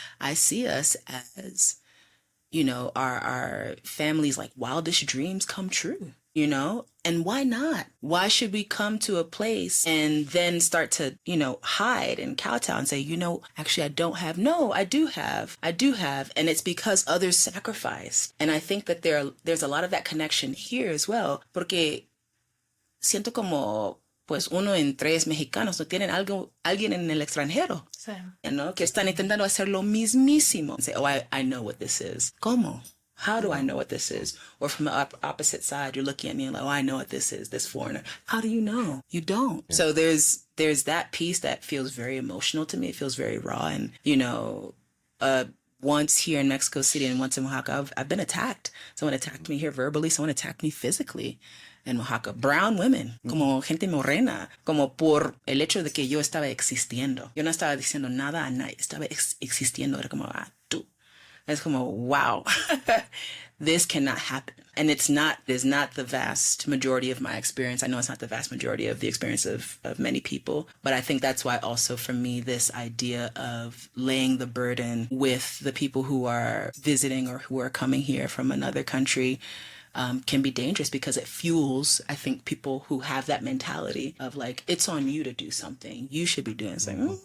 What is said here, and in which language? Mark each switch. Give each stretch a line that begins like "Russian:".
English: I see us as, our families' like wildest dreams come true, And why not? Why should we come to a place and then start to, hide and kowtow and say, actually I don't have. No, I do have. And it's because others sacrificed. And I think that there's a lot of that connection here as well.
Spanish: Porque siento como, pues 1 en 3 mexicanos no tienen alguien en el extranjero. Sí. Que están intentando hacer lo mismísimo.
English: Say, I know what this is.
Spanish: ¿Cómo?
English: How do I know what this is? Or from the opposite side, you're looking at me and like, oh, I know what this is, this foreigner. How do you know? You don't. Yeah. So there's that piece that feels very emotional to me. It feels very raw. And, you know, once here in Mexico City and once in Oaxaca, I've been attacked. Someone attacked me here verbally. Someone attacked me physically en Oaxaca. Brown women,
Spanish: como gente morena, como por el hecho de que yo estaba existiendo. Yo no estaba diciendo nada a nadie, estaba existiendo. Era como, tú.
English: It's
Spanish: como,
English: wow, this cannot happen. And is not the vast majority of my experience. I know it's not the vast majority of the experience of many people, but I think that's why also for me, this idea of laying the burden with the people who are visiting or who are coming here from another country can be dangerous because it fuels, I think, people who have that mentality of like, it's on you to do something. You should be doing something.